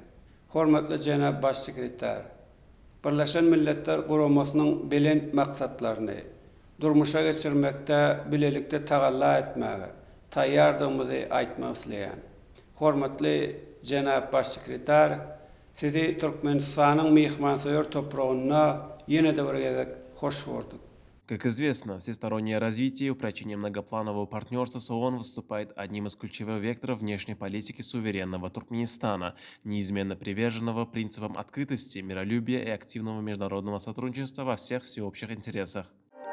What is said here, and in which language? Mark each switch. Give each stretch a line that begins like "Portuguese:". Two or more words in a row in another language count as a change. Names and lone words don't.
Turkmen: Hormatly Cenab Baş Sekreter, Birleşen Milletler Guramasynyň belent maksatlaryny durmuşa geçirmekde bilelikde tagalla etmäge taýýardygymyzy aýtmak isleýän. Hormatly Cenab Baş Sekreter, sizi Türkmenistanyň mihmansoyor toprağına ýene-de bir gezek hoş gördük.
Russian: Как известно, всестороннее развитие и упрочение многопланового партнерства с ООН выступает одним из ключевых векторов внешней политики суверенного Туркменистана, неизменно приверженного принципам открытости, миролюбия и активного международного сотрудничества во всех всеобщих интересах.